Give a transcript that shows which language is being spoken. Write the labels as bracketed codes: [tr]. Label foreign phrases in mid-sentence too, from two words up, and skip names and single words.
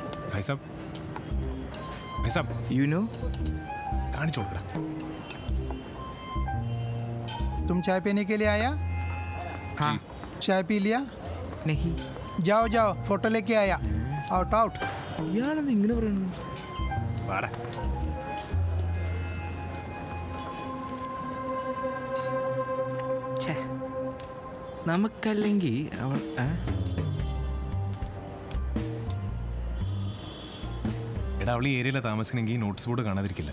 [hi] भाई साहब, भाई साहब, [en] you know [hi] कहानी छोड़ करा। तुम चाय पीने के लिए आया? हाँ चाय पी लिया? नहीं जाओ जाओ, फोटो लेके आया। [en] out out. [ml] ഇയാളെന്താ ഇങ്ങനെ പറയണു? വാടാ. ഛേ, നമുക്കല്ലെങ്കിൽ അവൾ എടാ അവൾ ഈ ഏരിയയിലാണ് താമസിക്കണമെങ്കിൽ നോട്ടീസ് ബോർഡ് കാണാതിരിക്കില്ല.